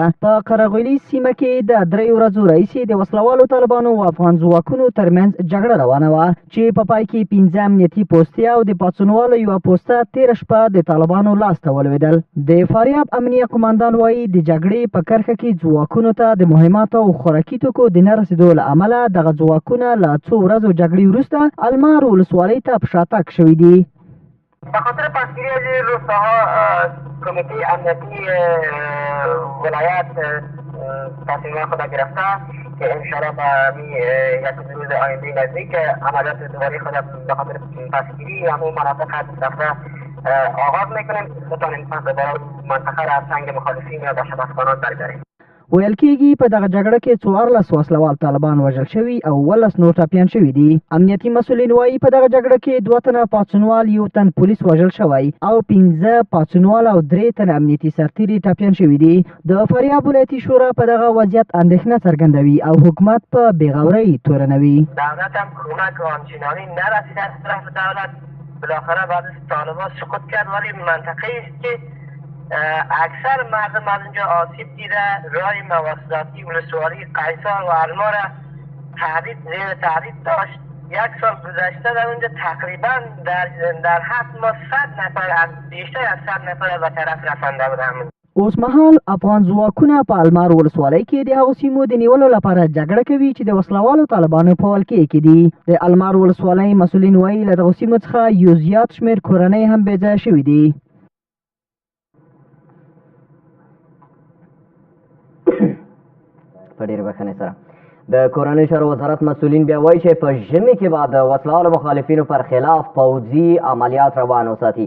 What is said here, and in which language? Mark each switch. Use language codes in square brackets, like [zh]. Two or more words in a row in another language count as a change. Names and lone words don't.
[ps] په قرغویلي سیمه کې د 3 ورځو راهیسې د وسلوالو طالبانو او افغان ځواکونو ترمنځ جګړه روانه وه چې په پای کې 15 امنیتي پوستې او د پاڅونوالو یوه پوسته تېره شپه د طالبانو لاسته ولوېدل. د فاریاب امنیه قماندان وایي د جګړې په کرښه کې ځواکونو ته د مهماتو او خوراکي توکو د نه رسېدو له امله دغه ځواکونه له څو ورځو جګړې وروسته المار ولسوالۍ ته په شاتګ شوي دي. [fa] به خاطر پسگیری از این روستاها کمیته امنیتی ولایت تصمیم خود گرفته که انشاءالله یک روز آینده نزدیک عملیات دوباره خود به خاطر پسگیری همون مناطق دفعه آغاز میکنیم بتانیم پس دوباره منطقه را از سنگ مخالفین یا دهشتافغانان برگردیم. [ps] ویل کېږي په دغه جګړه کې 14 وسلوال طالبان وژل شوي او 18 نور ټپیان شوي دي. امنیتي مسؤلین وایي په دغه جګړه کې 2 تنه پاڅونوال، 1 تن پولیس وژل شوی او 15 پاڅونوال او 3 تنه امنیتي سرتیري ټپیان شوي دي. د فاریاب ولایتي شورا په دغه وضعیت اندېښنه څرګندوي او حکومت په بېغورۍ تورنوي. [fa] دولت هم کمک آنچنانی نرسید از طرف دولت. بالاخره بعد از طالبان سقوط کرد، ولی منطقه است که اکثر مردم از اونجا آسیب دیده. راه مواصلاتی ولسوالی قیصر و علما را زیر تهدید داشت. 1 سال گذشته در اونجا تقریبا در 7 ماه 100 نفر از بیشتر از 100 نفر به طرف رسنده بودند. [ps] اوس مهال افغان ځواکونه په المار ولسوالۍ کې د هغو سیمو د نیولو لپاره جګړه کوي چې د وسلوالو طالبانو په ولکې کې دي. د المار ولسوالۍ مسؤلین وایي له دغو سیمو څخه یو زیات شمېر کورنۍ هم بې ځایه شوي دي. په ډېرې بښنې سره د کورنۍ چارو وزارت مسؤلین بیا وایي چې په ژمي کې به د وسلوالو مخالفینو پر خلاف پوځي عملیات روان وساتي.